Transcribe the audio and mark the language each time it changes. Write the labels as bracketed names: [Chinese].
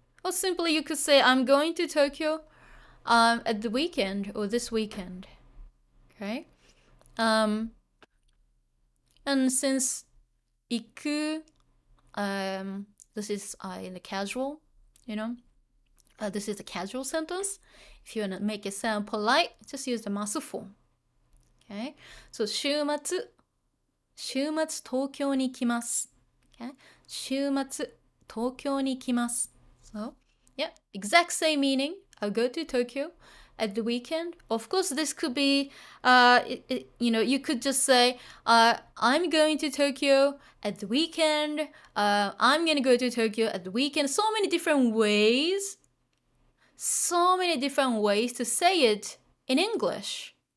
[English] Or simply you could say I'm going to Tokyo at the weekend or this weekend. Okay? And since 行く, this is in the casual, this is a casual sentence. If you want to make it sound polite, just use the ます form. Okay? [Japanese] So 週末東京に来ます. Okay? 週末東京に来ます. [English] So, yeah, exact same meaning. I'll go to Tokyo at the weekend. Of course, this could be, you could just say, I'm going to Tokyo at the weekend. I'm going to go to Tokyo at the weekend. So many different ways to say it in English.